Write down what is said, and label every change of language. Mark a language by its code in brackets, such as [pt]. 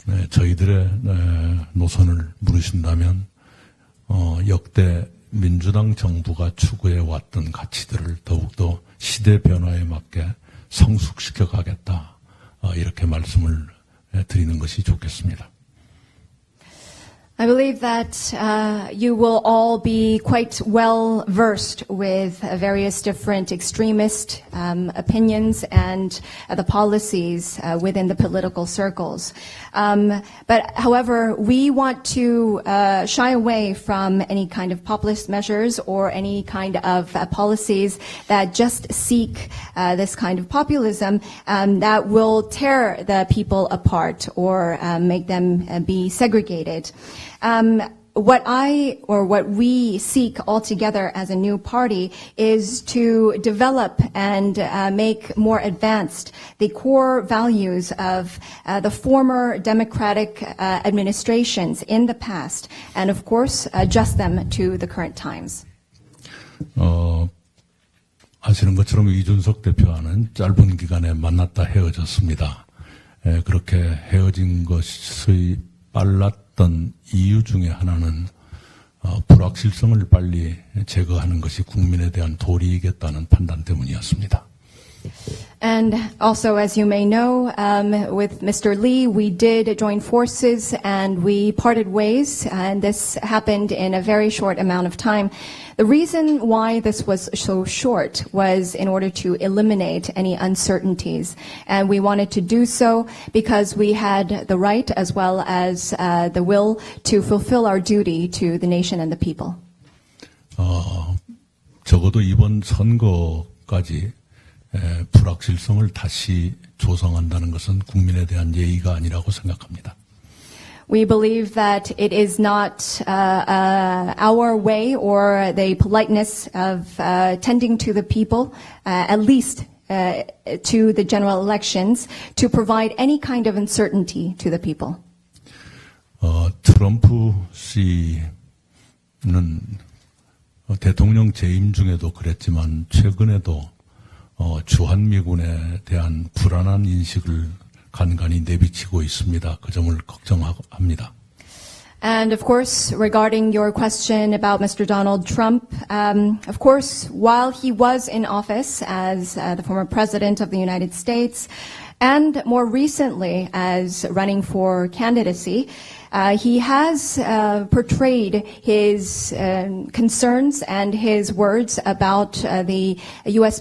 [ko] 저희들의 노선을 물으신다면 역대 민주당 정부가 추구해왔던 가치들을 더욱더 시대 변화에 맞게 성숙시켜 가겠다. 이렇게 말씀을 드리는 것이 좋겠습니다. [en] I believe that you will all be quite well versed with various different extremist opinions and the policies within the political circles. But however, we want to shy away from any kind of populist measures or any kind of policies that just seek this kind of populism that will tear the people apart or make them be segregated. What we seek altogether as a new party is to develop and make more advanced the core values of the former democratic administrations in the past, and of course adjust them to the current times. [ko] 아시는 것처럼 이준석 대표와는 짧은 기간에 만났다 헤어졌습니다. 그렇게 헤어진 것의 빨랐던 이유 중에 하나는 불확실성을 빨리 제거하는 것이 국민에 대한 도리이겠다는 판단 때문이었습니다. [en] And also, as you may know, with Mr. Lee, we did join forces and we parted ways, and this happened in a very short amount of time. The reason why this was so short was in order to eliminate any uncertainties, and we wanted to do so because we had the right as well as the will to fulfill our duty to the nation and the people. [ko] 적어도 이번 선거까지 불확실성을 다시 조성한다는 것은 국민에 대한 예의가 아니라고 생각합니다. [en] We believe that it is not our way or the politeness of tending to the people, at least to the general elections, to provide any kind of uncertainty to the people. [ko] 트럼프 씨는 대통령 재임 중에도 그랬지만 최근에도 주한미군에 대한 불안한 인식을 간간히 내비치고 있습니다. 그 점을 걱정합니다. [en] And of course, regarding your question about Mr. Donald Trump, of course, while he was in office as the former president of the United States, and more recently as running for candidacy, he has portrayed his concerns and his words about the U.S.